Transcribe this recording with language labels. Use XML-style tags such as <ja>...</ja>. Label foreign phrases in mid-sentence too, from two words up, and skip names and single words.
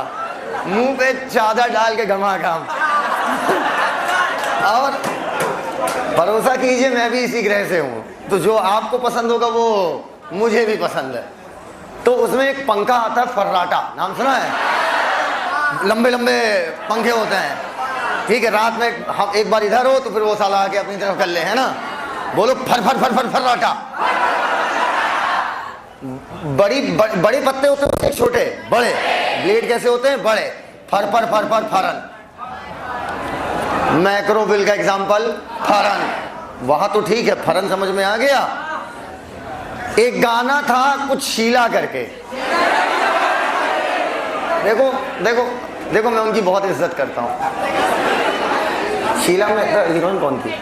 <hi>मुंह पे चादर डाल के घमाघम। और भरोसा कीजिए मैं भी इसी ग्रह से हूँ, तो जो आपको पसंद होगा वो मुझे भी पसंद है। तो उसमें एक पंखा आता है फर्राटा, नाम सुना है? लंबे लंबे पंखे होते हैं, ठीक है। रात में हम एक बार इधर हो तो फिर वो साला आके अपनी तरफ कर ले, है ना? बोलो फर फर फर फर फर्राटा। बड़े पत्ते होते हैं, छोटे बड़े ब्लेड कैसे होते हैं, बड़े फर फर फर फर फरन। मैक्रोबिल का एग्जांपल फरन, वहां तो ठीक है, फरन समझ में आ गया। एक गाना था कुछ शीला करके, देखो देखो देखो, मैं उनकी बहुत इज्जत करता हूँ। शीला में हीरोइन कौन थी?</hi>